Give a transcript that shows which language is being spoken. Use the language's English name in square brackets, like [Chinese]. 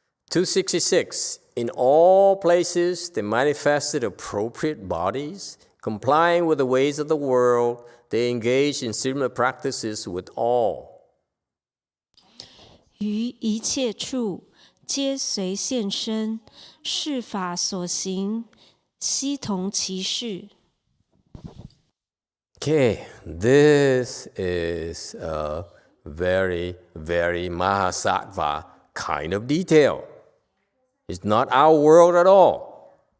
[English] (266) In all places, they manifested appropriate bodies, complying with the ways of the world. They engaged in similar practices with all. [Chinese] 于一切处，皆随现身，是法所行，悉同其事。 [English] Okay, this is a very, very Mahasattva kind of detail. It's not our world at all.